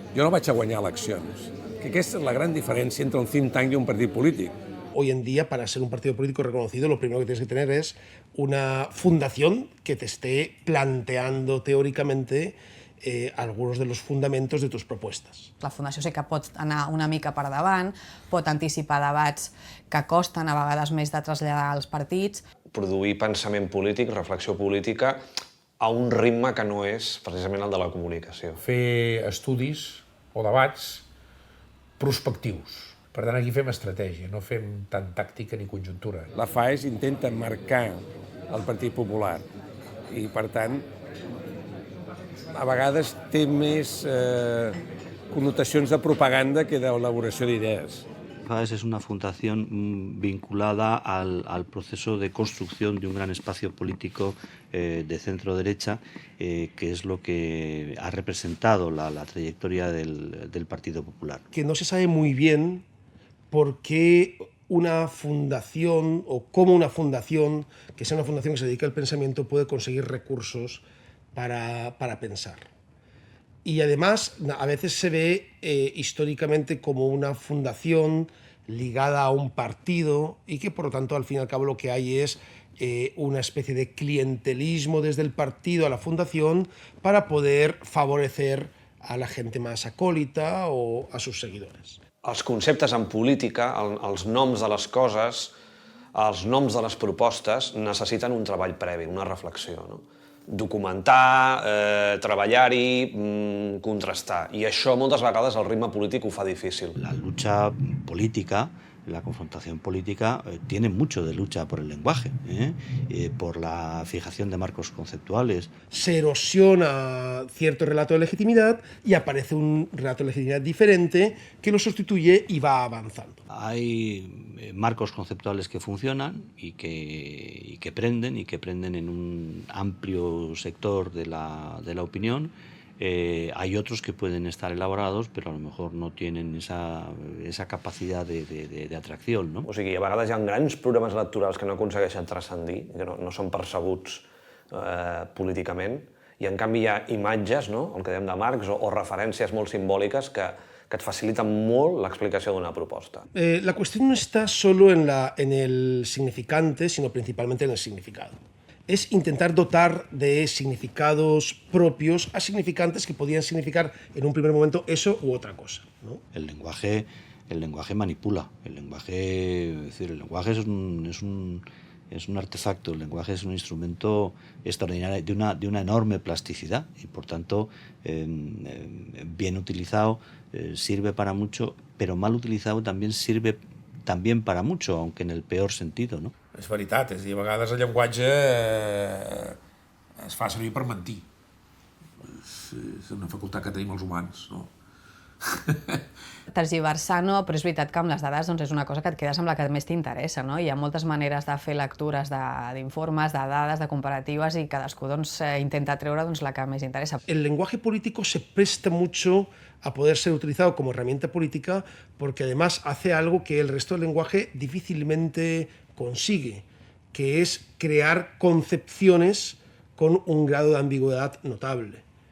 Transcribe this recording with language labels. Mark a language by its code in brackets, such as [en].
[ca] Jo no vaig a guanyar eleccions, que aquesta és la gran diferència entre un think tank i un partit polític. [es] Hoy en día, para ser un partido político reconocido, lo primero que tienes que tener es una fundación que te esté planteando teóricamente algunos de los fundamentos de tus propuestas. [ca] La Fundació sí que pot anar una mica per davant, pot anticipar debats que costen a vegades més de traslladar als partits. Produir pensament polític, reflexió política, a un ritme que no és precisament el de la comunicació. Fer estudis o debats prospectius. Per tant, aquí fem estratègia, no fem tant tàctica ni conjuntura. La FAES intenta marcar el Partit Popular i, per tant, a vegades té més connotacions de propaganda que d'elaboració d'idees. [es] FAES es una fundación vinculada al proceso de construcción de un gran espacio político de centro-derecha, que es lo que ha representado la trayectoria del Partido Popular. Que no se sabe muy bien por qué una fundación o cómo una fundación, que sea una fundación que se dedique al pensamiento, puede conseguir recursos para pensar. Y además, a veces se ve históricamente como una fundación ligada a un partido y que, por lo tanto, al fin y al cabo lo que hay es una especie de clientelismo desde el partido a la fundación para poder favorecer a la gente más acólita o a sus seguidores. [ca] Els conceptes en política, els noms de les coses, els noms de les propostes, necessiten un treball previ, una reflexió, no? Documentar, treballar-hi, contrastar. I això moltes vegades el ritme polític ho fa difícil. [es] La lucha política la confrontación política tiene mucho de lucha por el lenguaje, por la fijación de marcos conceptuales. Se erosiona cierto relato de legitimidad y aparece un relato de legitimidad diferente que lo sustituye y va avanzando. Hay marcos conceptuales que funcionan y que prenden en un amplio sector de la opinión. Hay otros que pueden estar elaborados, [ca] però [es] a lo mejor no tienen esa [ca] capacitat de atracció, [es] no? [ca] O sigui, a vegades hi ha grans programes electorals que no aconsegueixen transcendir, que no són percebuts políticament, i en canvi hi ha imatges, no? El que dèiem de Marx, o referències molt simbòliques que et faciliten molt l'explicació d'una proposta. [es] La cuestión no está solo en el significante, sino principalmente en el significado. Es intentar dotar de significados propios a significantes que podían significar en un primer momento eso u otra cosa, ¿no? El lenguaje manipula. El lenguaje es un artefacto, el lenguaje es un instrumento extraordinario, de una enorme plasticidad y, por tanto, bien utilizado sirve para mucho, pero mal utilizado también sirve para mucho, aunque en el peor sentido, no? [ca] És veritat, és a dir, a vegades el llenguatge es fa servir per mentir. És una facultat que tenim els humans, no? Tergiversar no, però és veritat que amb les dades doncs, és una cosa que et quedes amb la que més t'interessa, no? Hi ha moltes maneres de fer lectures d'informes, de dades, de comparatives, i cadascú doncs, intenta treure doncs, la que més interessa. [es] El lenguaje político se presta mucho a poder ser utilizado como herramienta política porque además hace algo que el resto del lenguaje difícilmente consigue, que es crear concepciones con un grado de ambigüedad notable.